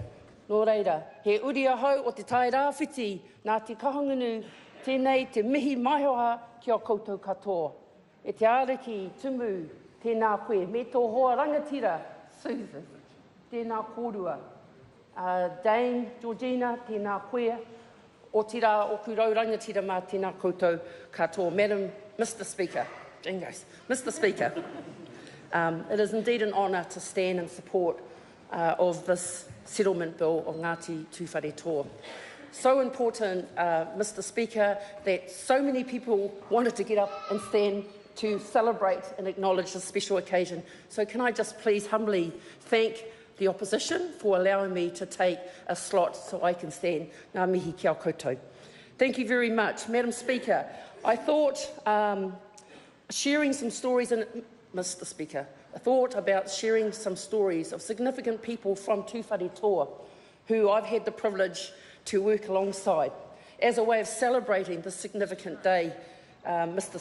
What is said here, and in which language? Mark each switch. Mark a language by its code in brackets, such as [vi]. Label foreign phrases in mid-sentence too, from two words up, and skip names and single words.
[mi] Nō reira, he uri ahau o te tai rāwhiti, nā te kahangunu, tēnei te mihi maihoha ki a koutou katoa. E te āriki tumu, tēnā koe, me tō hoa rangatira, Susan, tēnā kōrua. Dame, Georgina, tēnā koe, o tira o kurau rangatira mā tēnā koutou katoa. [en] Mr. Speaker, Jingos, Mr. Speaker, it is indeed an honour to stand in support of this settlement bill of Ngāti Tūwharetoa. So important, Mr. Speaker, that so many people wanted to get up and stand to celebrate and acknowledge this special occasion. So can I just please humbly thank the opposition for allowing me to take a slot so I can stand. [mi] Ngā mihi kia koutou. [en] Thank you very much. Madam Speaker, I thought sharing some stories, Mr. Speaker, I thought about sharing some stories of significant people from Tūwharetoa who I've had the privilege to work alongside as a way of celebrating this significant day, Mr.